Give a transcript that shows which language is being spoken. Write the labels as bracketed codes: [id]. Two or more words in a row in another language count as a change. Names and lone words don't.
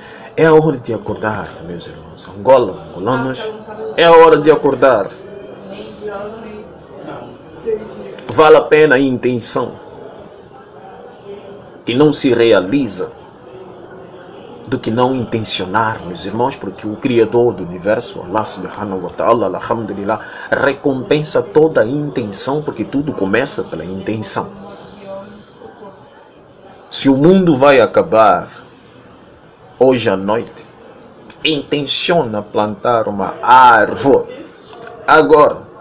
[pt] É a hora de acordar, meus irmãos. Angola, angolanos, é a hora de acordar. Vale a pena a intenção que não se realiza do que não intencionar, meus irmãos, porque o Criador do Universo, [ar] الله سبحانه وتعالى، الحمد لله, [pt] recompensa toda a intenção, porque tudo começa pela intenção. Se o mundo vai acabar hoje à noite, intenciona plantar uma árvore agora.